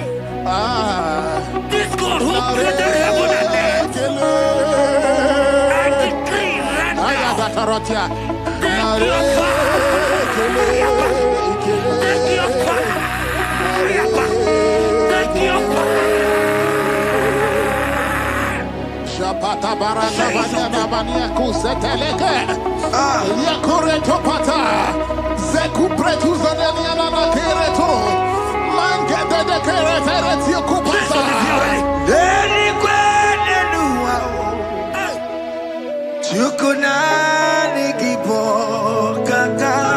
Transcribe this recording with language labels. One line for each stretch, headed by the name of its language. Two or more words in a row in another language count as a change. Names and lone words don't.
English: This God who created heaven and earth, I decree right now, take your fire, take your fire, take your fire. Shapata baranda banya banya kuseteleke. Yakore topata. Zeku pretu zanenia na kereto. Mangede de kerete kupasa. Deni kwene nuwa. Chukunani kipo kaka.